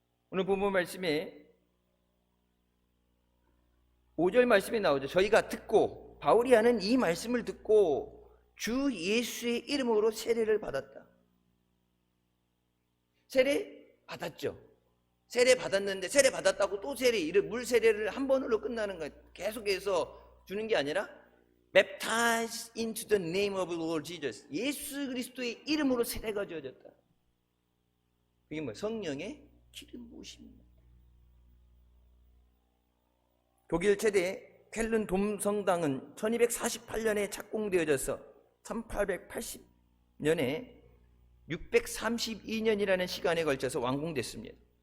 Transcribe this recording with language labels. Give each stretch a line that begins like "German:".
Korean: 오늘 본문 말씀에 5절 말씀에 나오죠. 저희가 듣고, 바울이 하는 이 말씀을 듣고 주 예수의 이름으로 세례를 받았다. 세례 받았죠. 세례 받았는데, 세례 받았다고 또 물 세례를 한 번으로 끝나는 거예요. 계속해서 주는 게 아니라
English: Baptized into the name of the Lord Jesus.
Korean: 예수 그리스도의 이름으로 세례가 주어졌다. 그게 뭐예요? 성령의 기름 부으심입니다. 독일 최대 쾰른 돔 성당은 1248년에 착공되어져서 1880년에 632년이라는 시간에 걸쳐서 완공됐습니다.